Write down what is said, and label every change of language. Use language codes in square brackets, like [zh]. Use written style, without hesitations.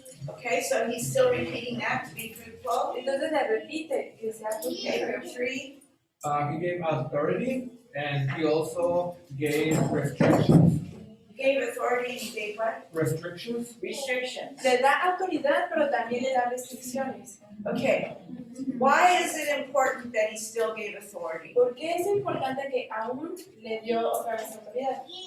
[en] Okay, so he's still repeating that to be fruitful. [es] Entonces le repite que sea [en] Okay, [es] fructífero. [en] group 3. He gave authority and he also gave restrictions. He gave authority and he gave what? Restrictions? Restrictions. [es] Le da autoridad, pero también le da restricciones. [en] Okay. Why is it important that he still gave authority? [es] ¿Por qué es importante que aún le dio otra vez autoridad?